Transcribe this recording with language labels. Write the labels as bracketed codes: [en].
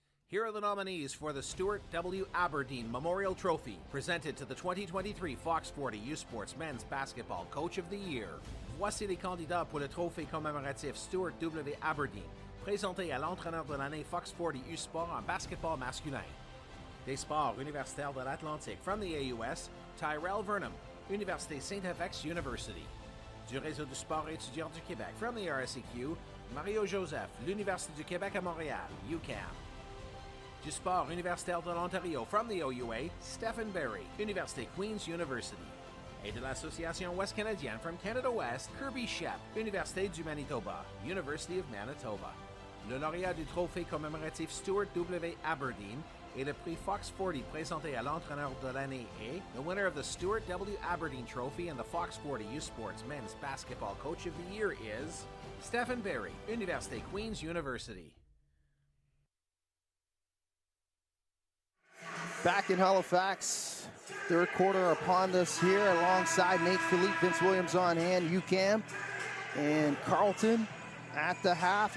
[en] Here are the nominees for the Stuart W. Aberdeen Memorial Trophy, presented to the 2023 Fox 40 U Sports Men's Basketball Coach of the Year. [fr] Voici les candidats pour le trophée commémoratif Stuart W. Aberdeen, présenté à l'entraîneur de l'année Fox 40 U Sport en basketball masculin. Des sports universitaires de l'Atlantique [en] from the AUS, [fr] Tyrell Vernham, Université Saint-FX University. Du réseau du sport étudiant du Québec [en] from the RSEQ, [fr] Mario Joseph, l'Université du Québec à Montréal, Uqam. Du sport universitaire de l'Ontario [en] from the OUA, [fr] Stephen Berry, Université Queen's University. Et de l'Association Ouest Canadienne [en] from Canada West, [fr] Kirby Shep, Université du Manitoba, University of Manitoba. Le lauréat du trophée commémoratif Stuart W. Aberdeen et le prix Fox 40 présenté à l'entraîneur de l'année est [en] the winner of the Stuart W. Aberdeen Trophy and the Fox 40 U Sports Men's Basketball Coach of the Year is Stephen Berry, Université Queen's University. Back in Halifax, third quarter upon us here alongside Nate Philippe, Vince Williams on hand, Uqam and Carleton at the half.